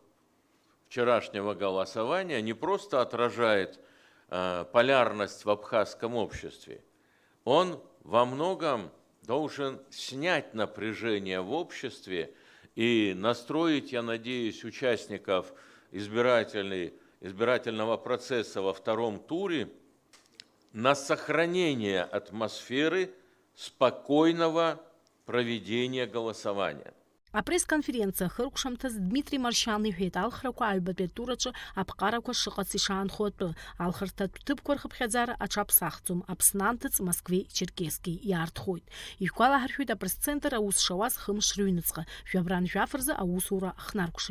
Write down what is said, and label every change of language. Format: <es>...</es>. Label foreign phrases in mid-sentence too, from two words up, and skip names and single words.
<ru>вчерашнего голосования не просто отражает полярность в абхазском обществе, он во многом должен снять напряжение в обществе и настроить, я надеюсь, участников избирательного процесса во втором туре на сохранение атмосферы спокойного проведения голосования.</ru> <ab>Апресс-конференция хыркушамтаз Дмитрий Маршан иҳәеит алхрақәа аҩбатәи аԥҟарақәа шыҟац ишаанхо атәы, алхырҭатә ҭыԥқәа рхыԥхьаӡара аҽаԥсахӡом, Аԥсны анҭыҵ Москвеи Черкескии иаартхоит. Ишәгәалаҳаршәоит апресс-центр аус шауаз хымш рыҩныҵҟа, жәабран-жәаф рзы аусура хнаркәшеит.</ab>